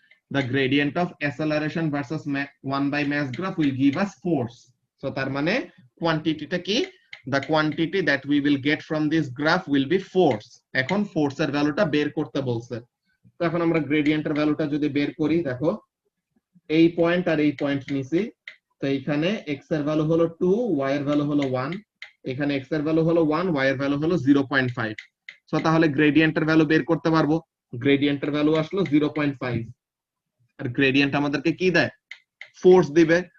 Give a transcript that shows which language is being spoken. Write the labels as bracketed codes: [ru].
[en] The gradient of acceleration versus 1 by mass graph will give us force. [bn] So তার মানে কোয়ান্টিটিটা কি? [en] The quantity that we will get from this graph will be force. [bn] এখন force এর ভ্যালুটা বের করতে বলছে। তো এখন আমরা গ্রেডিয়েন্টের ভ্যালুটা যদি বের করি, দেখো এই পয়েন্ট আর এই পয়েন্ট নিছি, তো এইখানে x এর ভ্যালু হলো 2, y এর ভ্যালু হলো 1, এখানে x এর ভ্যালু হলো 1, y এর ভ্যালু হলো 0.5। সো তাহলে গ্রেডিয়েন্টের ভ্যালু বের করতে পারবো। গ্রেডিয়েন্টের ভ্যালু আসলো 0.5, আর গ্রেডিয়েন্ট আমাদেরকে কি দেয়? ফোর্স দিবে।